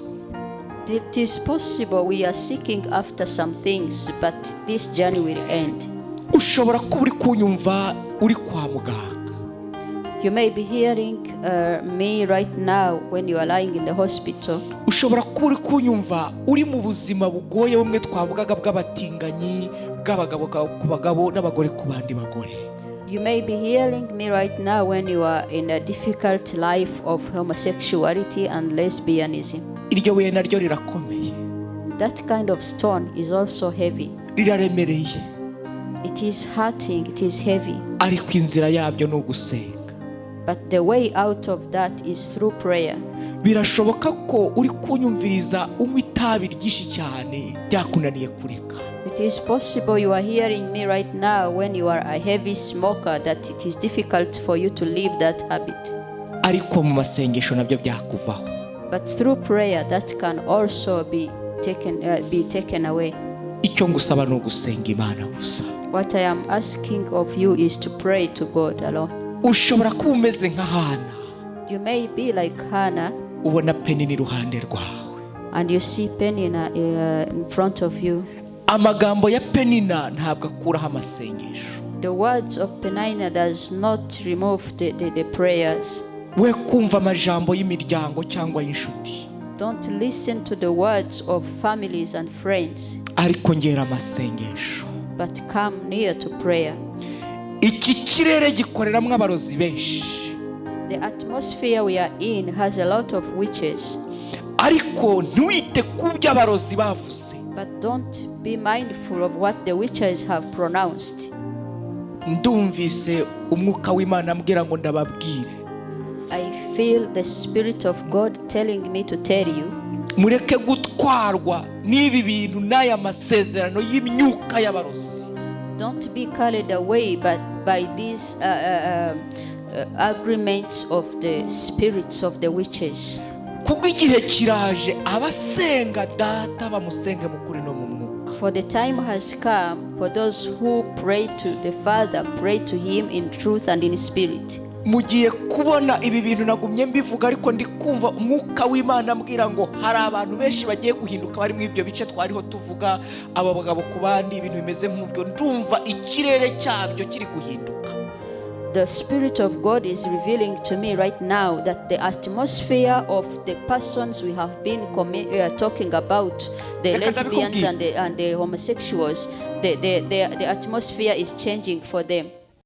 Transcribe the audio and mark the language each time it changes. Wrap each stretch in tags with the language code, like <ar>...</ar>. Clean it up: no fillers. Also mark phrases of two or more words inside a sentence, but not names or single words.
<en>It is possible we are seeking after some things, but this journey will end.</en> <rw>Ushobora kuba uri kunyumva uri kwa muganga.</rw> <en>You may be hearing me right now when you are lying in the hospital.</en> <rw>Ushobora kuba uri kunyumva uri mu buzima bugoye bumwe twavugaga bw'abatinganyi bw'abagabo ku bagabo n'abagore ku bandi bagore.</rw> <en>You may be hearing me right now when you are in a difficult life of homosexuality and lesbianism.</en> <rw>Iryo buye naryo rirakomeye.</rw> <en>That kind of stone is also heavy.</en> <rw>Riraremereye.</rw> <en>It is hurting, it is heavy.</en> <rw>Ariko inzira yabyo ni ugusenga.</rw> <en>But the way out of that is through prayer.</en> <rw>Birashoboka ko uri kunyumviriza unywa itabi ryinshi cyane byakunaniye kureka.</rw> <en>It is possible you are hearing me right now when you are a heavy smoker that it is difficult for you to leave that habit.</en> <rw>Ariko mu masengesho nabyo byakuvaho.</rw> <en>But through prayer that can also be taken away.</en> <rw>Icyo ngusaba ni ugusenga Imana gusa.</rw> <en>What I am asking of you is to pray to God alone.</en> <rw>Ushobora kuba umeze nka Hana.</rw> <en>You may be like Hannah.</en> <rw>Ubona Penina iruhande rwawe.</rw> <en>And you see Penina in front of you.</en> <rw>amagambo ya Penina ntabwo akuraho amasengesho.</rw> <en>The words of Penina does not remove the prayers.</en> <rw>We kumva amajambo y'imiryango cyangwa y'inshuti.</rw> <en>Don't listen to the words of families and friends,</en> <rw>ariko ngera amasengesho.</rw> <en>but come near to prayer.</en> <rw>Iki kirere gikoreramwe abarozi benshi.</rw> <en>The atmosphere we are in has a lot of witches.</en> <rw>Ariko ntuite kubyo abarozi bavuze.</rw> <en>But don't be mindful of what the witches have pronounced.</en> <rw>Ndumvise umwuka w'Imana ambwira ngo ndababwire.</rw> <en>I feel the Spirit of God telling me to tell you,</en> <rw>mureke gutwarwa n'ibi bintu n'aya masezerano y'imyuka y'abarozi.</rw> <en>don't be carried away by these agreements of the spirits of the witches.</en> <rw>Kuko igihe kiraje abasenga data bamusenge mu kuri no mu mwuka.</rw> <en>For the time has come for those who pray to the Father, pray to Him in truth and in spirit.</en> <rw>Mugiye kubona ibi bintu nagumye mbivuga, ariko ndi kumva umwuka w'Imana ambwira ngo hari abantu benshi bagiye guhinduka bari mu ibyo bice twariho tuvuga, aba bagabo ku bandi, ibintu bimeze nk'ubyo. Ndumva ikirere cyabyo kiri guhinduka.</rw> <en>The Spirit of God is revealing to me right now that the atmosphere of the persons we have been talking about, the lesbians and the homosexuals, the atmosphere is changing for them.</en>